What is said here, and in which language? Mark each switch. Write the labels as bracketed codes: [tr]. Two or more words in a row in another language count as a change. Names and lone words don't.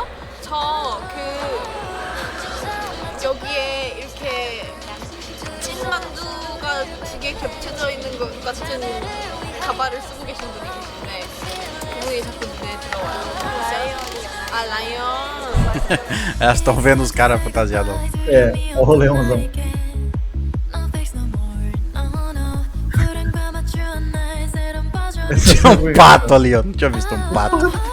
[ko] 저 여기에 이렇게 찐만두가 2개 겹쳐져 있는 것 같은 가발을 쓰고 계신 분이 계신데 그분이 자꾸 눈에 들어와요. 라이언. [pt] Elas estão vendo os caras fantasiados. É, o Leãozão. Tinha um pato ali, ó. Não tinha visto um pato.